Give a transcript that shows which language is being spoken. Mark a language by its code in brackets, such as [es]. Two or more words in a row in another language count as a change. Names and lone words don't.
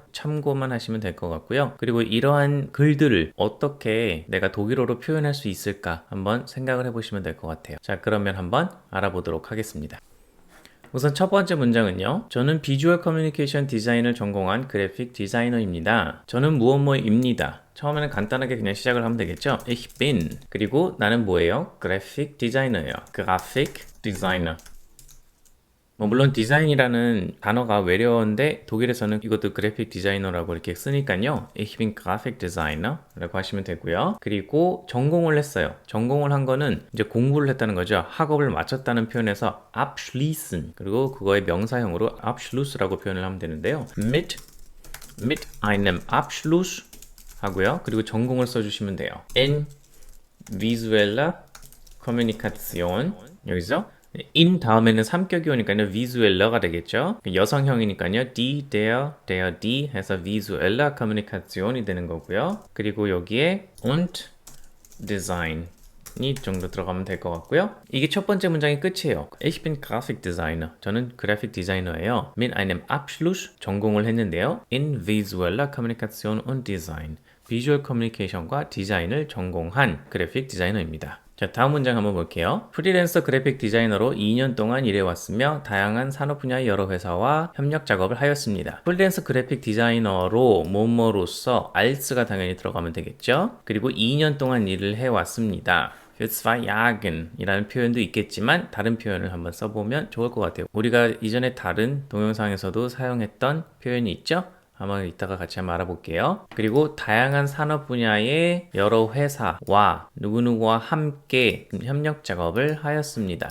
[ko] 참고만 하시면 될 것 같고요. 그리고 이러한 글들을 어떻게 내가 독일어로 표현할 수 있을까 한번 생각을 해보시면 될 것 같아요. 자, 그러면 한번 알아보도록 하겠습니다. 우선 첫 번째 문장은요. 저는 비주얼 커뮤니케이션 디자인을 전공한 그래픽 디자이너입니다. 저는 무엇뭐입니다. 처음에는 간단하게 그냥 시작을 하면 되겠죠. [de] Ich bin. [ko] 그리고 나는 뭐예요? 그래픽 디자이너예요. 그래픽 디자이너. 물론 디자인이라는 단어가 외래어인데 독일에서는 이것도 그래픽 디자이너라고 이렇게 쓰니까요. [de] Ich bin Graphic Designer [ko] 라고 하시면 되고요. 그리고 전공을 했어요. 전공을 한 거는 이제 공부를 했다는 거죠. 학업을 마쳤다는 표현에서 abschließen 그리고 그거의 명사형으로 Abschluss라고 표현을 하면 되는데요. [de] mit einem Abschluss 하고요. [ko] 그리고 전공을 써주시면 돼요. [de] in visueller Kommunikation [ko] 여기서 in 다음에는 3격이 오니까요. visueller가 되겠죠. 여성형이니까요. die 해서 [de] visueller Kommunikation [ko] 이 되는 거고요. 그리고 여기에 [de] und Design [ko] 이 정도 들어가면 될 것 같고요. 이게 첫 번째 문장이 끝이에요. [de] Ich bin Grafikdesigner. [ko] 저는 그래픽 디자이너예요. [de] Mit einem Abschluss [ko] 전공을 했는데요. [de] In visueller Kommunikation und Design. [ko] 비주얼 커뮤니케이션과 디자인을 전공한 그래픽 디자이너입니다. 자, 다음 문장 한번 볼게요. 프리랜서 그래픽 디자이너로 2년 동안 일해왔으며 다양한 산업 분야의 여러 회사와 협력 작업을 하였습니다. 프리랜서 그래픽 디자이너로 뭐뭐로서 als가 당연히 들어가면 되겠죠. 그리고 2년 동안 일을 해왔습니다. [de] für 2Jahren [ko] 이라는 표현도 있겠지만 다른 표현을 한번 써보면 좋을 것 같아요. 우리가 이전에 다른 동영상에서도 사용했던 표현이 있죠? 한번 이따가 같이 한번 알아볼게요. 그리고 다양한 산업 분야의 여러 회사와 누구누구와 함께 협력 작업을 하였습니다.